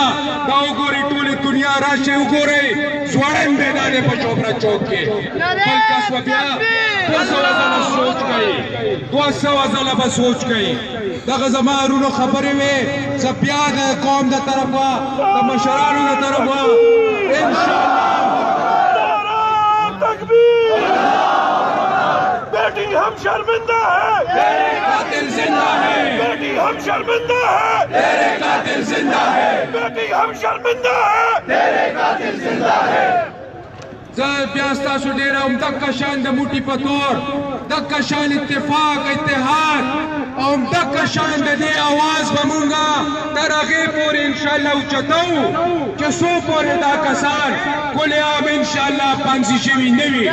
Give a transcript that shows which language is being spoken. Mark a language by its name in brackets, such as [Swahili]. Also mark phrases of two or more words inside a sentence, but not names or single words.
[Pashto] دا وګورئ ټولې دنیا راشئ وګورئ ځوړند دی دا دی په شوبره چوک کې. بل کس به بیا 200 ځله سوچ کوي، 200 ځله به سوچ کوي. دغه زما ورونو خبرې وې، زه بیا د قوم د طرفه د مشرانو د طرفه انشاءاللہ تکبیر [Urdu] بیٹی ہم شرمندہ ہے، تیرے قاتل زندہ ہے، بیٹی ہم شرمندہ ہے، تیرے قاتل زندہ ہے، بیٹی ہم شرمندہ ہے، تیرے قاتل زندہ ہے. [Pashto] زه بیا ستاسو ډېره همدغه شان د موټي په تور دغه شان اتفاق اتحاد او همدغه شان د دې اواز به مونږ تر هغې پورې انشاءالله اوچتوو چې څو پورې دا کسان کل عام انشاءالله پانسي شوي نه وي.